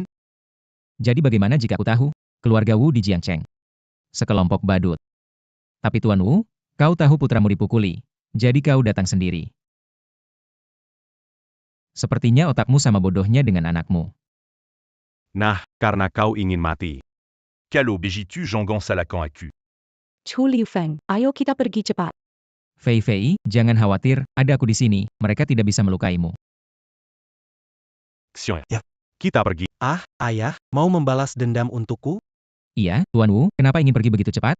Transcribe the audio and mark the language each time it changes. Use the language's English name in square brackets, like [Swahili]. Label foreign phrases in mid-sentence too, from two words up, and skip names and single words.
[Indonesian] Jadi bagaimana jika aku tahu? Keluarga Wu di Jiangcheng. Sekelompok badut. Tapi Tuan Wu, kau tahu putramu dipukuli. Jadi kau datang sendiri. Sepertinya otakmu sama bodohnya dengan anakmu. Nah, karena kau ingin mati. Quel obéis-tu, Jean-Gon Salacan à cul. Chu Liufeng, ayo kita pergi cepat. Fei Fei, jangan khawatir, ada aku di sini, mereka tidak bisa melukaimu. Xiong. Ya. Kita pergi. Ah, ayah, mau membalas dendam untukku? Iya, Tuan Wu, kenapa ingin pergi begitu cepat?